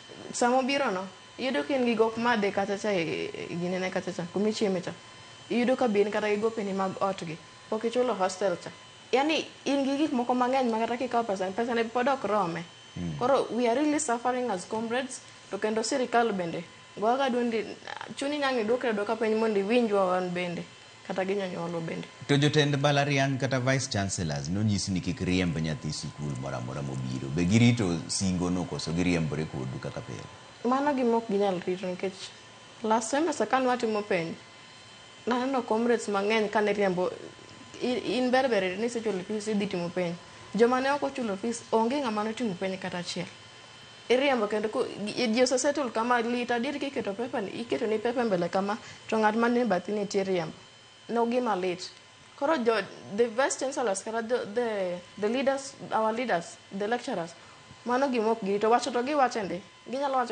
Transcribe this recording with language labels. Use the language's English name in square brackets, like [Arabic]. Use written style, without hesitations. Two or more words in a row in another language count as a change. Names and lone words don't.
[Luo (Kenya and Tanzania)] samo biro no iyudo ka in gi gok madhe kata cha ginene kata cha kumichieme cha iyudo ka bin kata gi gopeni mag otgi pok ichulo hostel cha yani in gi gik moko mang'eny ma kata kikawo pesa ne pod ok rome koro [English] we are really suffering as comrades [Luo (Kenya and Tanzania)] to kendo sirikal bende goga dundi chuni nyangi duka piny mondo iwinjwa wan bende kata gi jonyuolwa bende. To jotend mbalariany kata [English] vice chancellors [Luo (Kenya and Tanzania)] nonyisi ni kik riemb nyathi sikul moro amora mobiro. Be girito singono koso giriembore kodu kaka pile? Mano gima ok ginyal rito nikech [English] last semester [Luo (Kenya and Tanzania)] ka nwatimo penj naneno comrades mang'eny kane riembo in berbere ni sechulo fees idhi timo penj. Joma ne ok ochulo fees onge ng'ama notimo penj kata achiel. Iriembo kendo ji osesettle kama lita dir kiketo pepa ni iketo ni pepa mbele kama to ng'at mane bathi nitie riembo. No gima lit. Koro [English] the vice chancellors [Luo (Kenya and Tanzania)] kata [English] the leaders, our leaders, the lecturers, [Luo (Kenya and Tanzania)] mano gima ok girito wacho to giwacho ndi ginyalo wacho